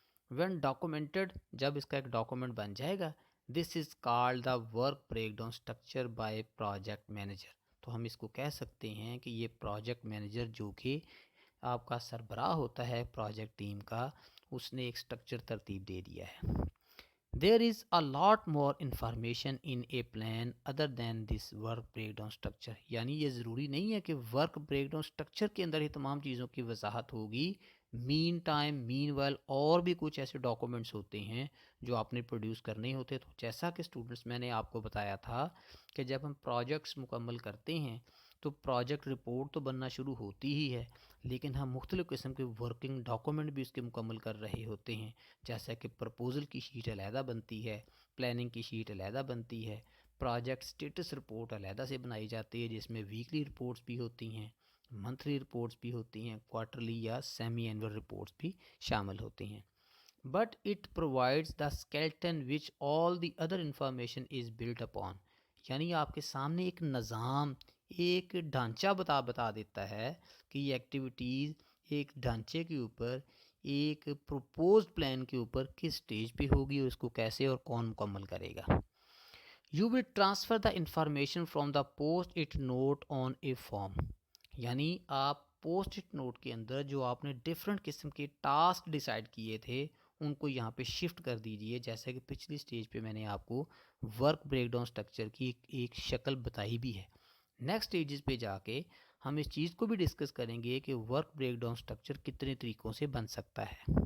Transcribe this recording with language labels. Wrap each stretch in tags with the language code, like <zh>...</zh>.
<en>when documented,</en> <ur>جب اس کا ایک ڈاکومنٹ بن جائے گا،</ur> <en>This is called the work breakdown structure by project manager.</en> <ur>تو ہم اس کو کہہ سکتے ہیں کہ یہ پروجیکٹ مینیجر جو کہ آپ کا سربراہ ہوتا ہے پروجیکٹ ٹیم کا، اس نے ایک سٹرکچر ترتیب دے دیا ہے.</ur> <en>There is a lot more information in a plan other than this work breakdown structure.</en> <ur>یعنی یہ ضروری نہیں ہے کہ ورک بریک ڈاؤن اسٹرکچر کے اندر ہی تمام چیزوں کی وضاحت ہوگی. مین ٹائم مین ویل اور بھی کچھ ایسے ڈاکومنٹس ہوتے ہیں جو آپ نے پروڈیوس کرنے ہوتے. تو جیسا کہ اسٹوڈنٹس میں نے آپ کو بتایا تھا کہ جب ہم پروجیکٹس مکمل کرتے ہیں تو پروجیکٹ رپورٹ تو بننا شروع ہوتی ہی ہے، لیکن ہم مختلف قسم کے ورکنگ ڈاکومنٹ بھی اس کے مکمل کر رہے ہوتے ہیں. جیسا کہ پرپوزل کی شیٹ علیحدہ بنتی ہے، پلاننگ کی شیٹ علیحدہ بنتی ہے، پروجیکٹ سٹیٹس رپورٹ علیحدہ سے بنائی جاتی ہے جس میں ویکلی رپورٹس بھی ہوتی ہیں، منتھلی رپورٹس بھی ہوتی ہیں، کوارٹرلی یا سیمی اینول رپورٹس بھی شامل ہوتی ہیں.</ur> <en>But it provides the skeleton which all the other information is built upon.</en> <ur>یعنی آپ کے سامنے ایک نظام، ایک ڈھانچہ بتا دیتا ہے کہ یہ ایکٹیویٹیز ایک ڈھانچے کے اوپر، ایک پروپوزڈ پلان کے اوپر کس سٹیج پہ ہوگی اور اس کو کیسے اور کون مکمل کرے گا.</ur> <en>You will transfer the information from the post it note on a form.</en> <ur>یعنی آپ پوسٹ اٹ نوٹ کے اندر جو آپ نے ڈفرینٹ قسم کے ٹاسک ڈیسائیڈ کیے تھے ان کو یہاں پہ شفٹ کر دیجئے. جیسا کہ پچھلی سٹیج پہ میں نے آپ کو ورک بریک ڈاؤن سٹرکچر کی ایک شکل بتائی بھی ہے. نیکسٹ سٹیجز پہ جا کے ہم اس چیز کو بھی ڈسکس کریں گے کہ ورک بریک ڈاؤن سٹرکچر کتنے طریقوں سے بن سکتا ہے.</ur>